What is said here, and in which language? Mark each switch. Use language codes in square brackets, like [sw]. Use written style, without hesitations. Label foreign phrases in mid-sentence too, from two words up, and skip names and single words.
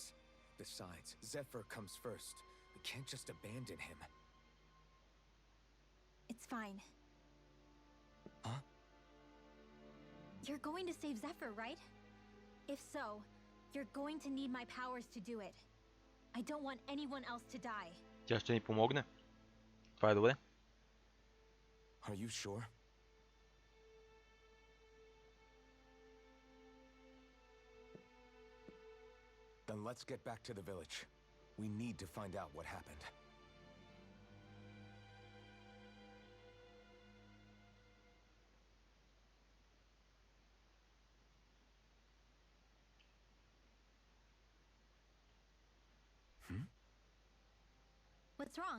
[en] Besides, Zephyr comes first. We can't just abandon him. It's fine. Huh? You're going to save Zephyr, right? If so, you're going to need my powers to do it. I don't want anyone else to die. [bg] Тя ще ни помогне. Това е добре. [en] Are you sure? Then let's get back to the village. We need to find out what happened. What's wrong?